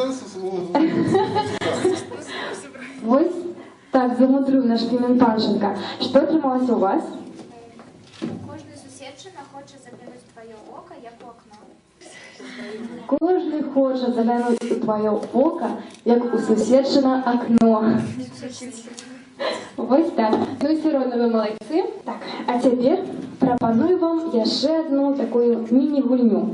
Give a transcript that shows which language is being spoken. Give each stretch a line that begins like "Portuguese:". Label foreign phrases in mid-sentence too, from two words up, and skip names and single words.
Belarusian: Вось так замудрив наш Пімен Панченко. Що атрымалася у вас?
Ukrainian: Кожна сусідчина хоче заглянути в твоє око, як у окно.
Belarusian: Кожны хоча заглянуць у твоё око, як у суседчына акно. Вось так. Ну і все роўна вы малайцы. Так, а цяпер прапаную вам яшчэ одну такую міні-гульню.